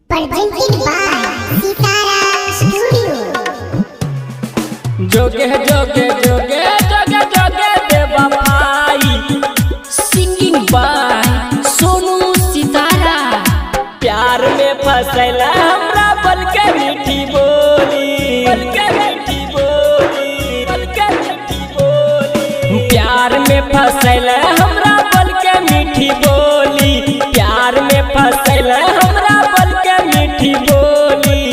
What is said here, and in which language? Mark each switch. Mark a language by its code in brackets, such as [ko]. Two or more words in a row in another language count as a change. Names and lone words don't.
[en] presented by Sitara Studio. [mai] जोगे जोगे जोगे जोगे जोगे बेवफाई [en] singing by [mai] सोनू सितारा। प्यार में फसैला हमरा बल के मीठी बोली, बल के मीठी बोली, बल के मीठी बोली। प्यार में फसैला हमरा बल के मीठी बोली, प्यार में फसैला हमरा बल के मीठी बोली।